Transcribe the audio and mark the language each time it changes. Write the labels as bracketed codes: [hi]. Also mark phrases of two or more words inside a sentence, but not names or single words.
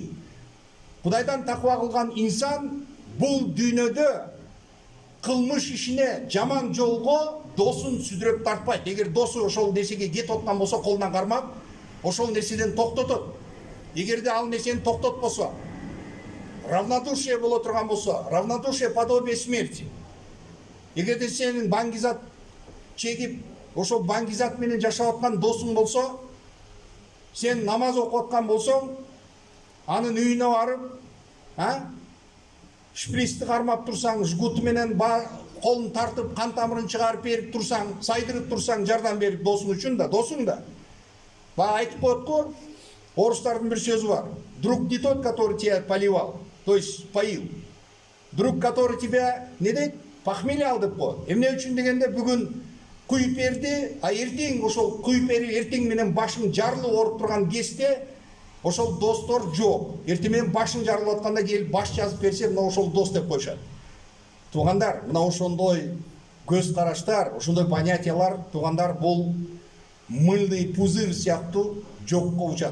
[ky] Кудайдан таква кылган инсан бул дүйнөдө кылмыш ишине, жаман жолго досун сүдүрөп тартпайт. Эгер досу ошол нерсеге кетип аткан болсо, колунан кармап, ошол нерседен токтотот. Эгерде ал нерсени токтотпосо, равнодушие боло турган болсо, [ru] равнодушие подобие смерти. [ky] Эгерде сенин баңгизат чегип ошол баңгизат менен жашап аткан досуң болсо, сен намаз окуп аткан болсоң, анын үйүнө барып, шприцти кармап турсаң, жгут менен колун тартып, кан тамырын чыгарып берип турсаң, сайдырып турсаң, жардам берип досуң үчүн да, досуң да. Баягы айтып коет го, орустардын бир сөзү бар. [ru] Друг не тот, который тебя поливал, то есть поил. Друг, который тебя, не дейт, похмелье [ky] ал деп коет. Эмне үчүн дегенде, бүгүн куюп берди, а эртең ошол куюп берип эртең менен башың жарылып ооруп турган кезде ошол достор жок. Эртең менен башың жарылып атканда келип баш жазып берсе, мына ошол дос деп коюшат. Туугандар, мына ошондой көз караштар, ошондой понятиялар, туугандар, бул [ru] мыльный пузырь [ky] сыяктуу жокко учат.